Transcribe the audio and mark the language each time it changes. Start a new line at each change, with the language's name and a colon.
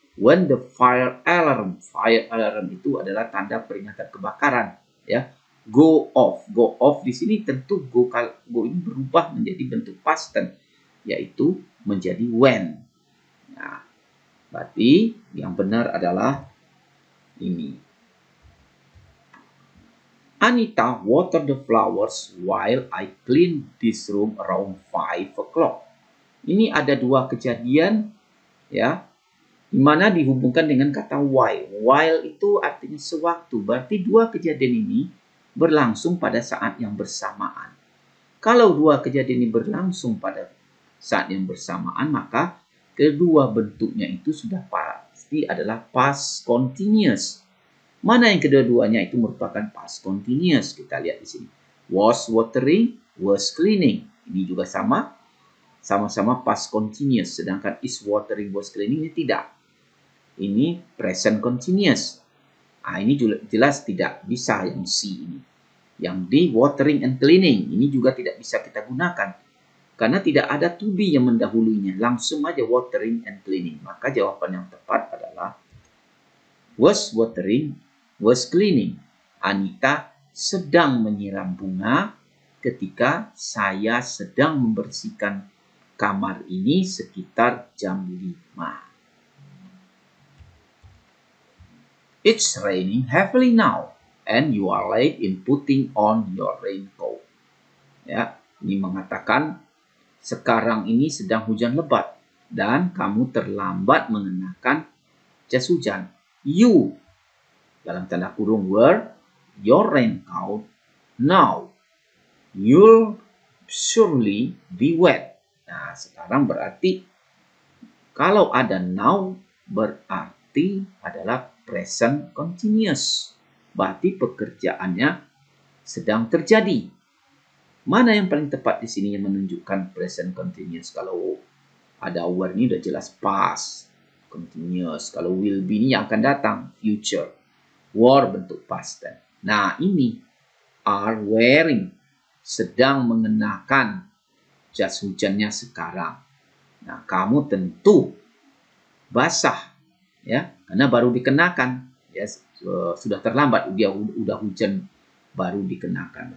English: When the fire alarm
Indonesian: itu adalah tanda peringatan kebakaran, ya. Go off di sini tentu go ini berubah menjadi bentuk past tense, yaitu menjadi when. Nah, berarti yang benar adalah ini.
English: Anita watered the flowers while I clean this room around 5 o'clock.
Indonesian: Ini ada dua kejadian ya, di mana dihubungkan dengan kata while. While itu artinya sewaktu, berarti dua kejadian ini berlangsung pada saat yang bersamaan. Kalau dua kejadian ini berlangsung pada saat yang bersamaan, maka kedua bentuknya itu sudah pasti adalah past continuous. Mana yang kedua-duanya itu merupakan past continuous? Kita lihat di sini.
English: Was watering, was cleaning.
Indonesian: Ini juga sama-sama past continuous. Sedangkan
English: is watering, was cleaning
Indonesian: ini tidak. Ini present continuous. Ini jelas tidak bisa yang C ini. Yang D,
English: watering and cleaning.
Indonesian: Ini juga tidak bisa kita gunakan. Karena tidak ada to be yang mendahulunya. Langsung aja
English: watering and cleaning.
Indonesian: Maka jawaban yang tepat adalah
English: was watering, was cleaning.
Indonesian: Anita sedang menyiram bunga ketika saya sedang membersihkan kamar ini sekitar jam 5.
English: It's raining heavily now and you are late in putting on your raincoat.
Indonesian: Ya, ini mengatakan sekarang ini sedang hujan lebat dan kamu terlambat mengenakan jas hujan.
English: You
Indonesian: dalam tanda kurung
English: were your raincoat now. You'll surely be wet.
Indonesian: Nah, sekarang berarti kalau ada now berarti adalah present continuous. Berarti pekerjaannya sedang terjadi. Mana yang paling tepat di sini yang menunjukkan present continuous? Kalau ada were ini udah jelas past continuous. Kalau will be ini yang akan datang, future. Were bentuk past tense. Nah, ini
English: are wearing,
Indonesian: sedang mengenakan jas hujannya sekarang. Nah, kamu tentu basah ya, karena baru dikenakan ya, sudah terlambat, dia udah hujan baru dikenakan.